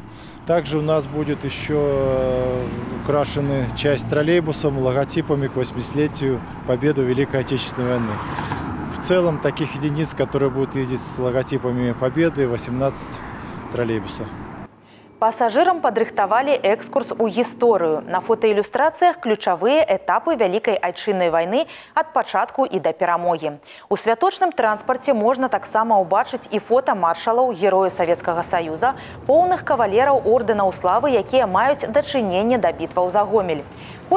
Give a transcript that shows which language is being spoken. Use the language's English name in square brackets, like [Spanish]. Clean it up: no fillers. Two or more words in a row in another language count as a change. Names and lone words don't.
[Russian] Также у нас будет еще украшены часть троллейбусов логотипами к 80-летию Победы в Великой Отечественной войны. В целом таких единиц, которые будут ездить с логотипами Победы, 18 троллейбусов. [Belarusian] Пассажирам падрыхтавалі экскурс у гісторыю. На фотоілюстрацыях ключавыя этапы Вялікай Айчыннай вайны ад пачатку і да перамогі. У святочным транспарце можна таксама ўбачыць і фота маршалаў, герояў Савецкага Саюза, поўных кавалераў ордэнаў славы, якія маюць дачыненне да бітваў за Гомель.